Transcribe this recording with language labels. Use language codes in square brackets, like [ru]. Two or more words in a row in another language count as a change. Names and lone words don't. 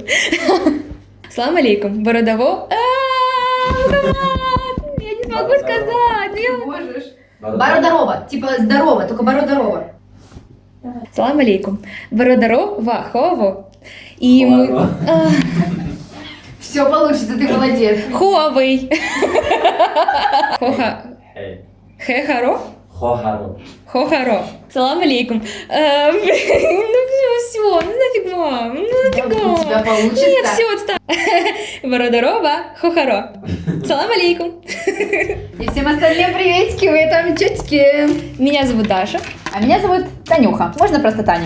[ar] سلام عليكم. [ru] Бородово. Я не смогу сказать. Ты можешь. Бородорова. Типа здорово, только бородорова. [ar] سلام عليكم. [ru] Бородорова. Хово. И мы... Все получится, ты молодец. Хуавей. Хоха. Хехаро. Хохаро. [ar] سلام عليكم. [ru] Ну все, ну нафиг, мам. Ну нафига. У тебя получится. Нет, все, отстань. Бородорова. Хохаро. [ar] سلام عليكم. [ru] И всем остальным приветики, вы там чутки. Меня зовут Даша. А меня зовут Танюха. Можно просто Таня.